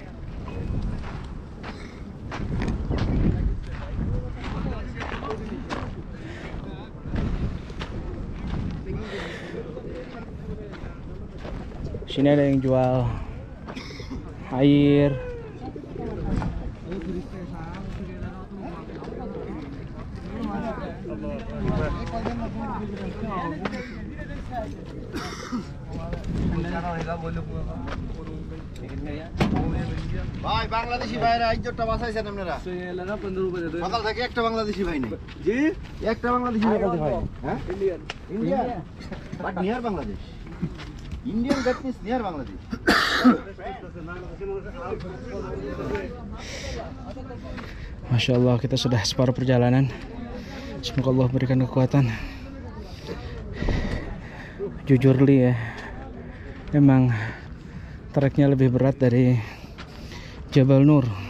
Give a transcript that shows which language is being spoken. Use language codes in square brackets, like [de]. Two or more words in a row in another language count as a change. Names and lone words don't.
[id] Sini ada yang jual air. [bn] ভাই বাংলাদেশি ভাইরা ইজ্জতটা বাঁচাইছেন আপনারা সকাল থেকে একটা বাংলাদেশি ভাই নেই জি একটা বাংলাদেশি ভাই হ্যাঁ [en] Indian but near Bangladesh Indian that means near Bangladesh [ar] ما شاء الله, [id] kita sudah separuh perjalanan. Semoga Allah berikan kekuatan. Jujur Li ya, memang treknya lebih berat dari Jabal Nur.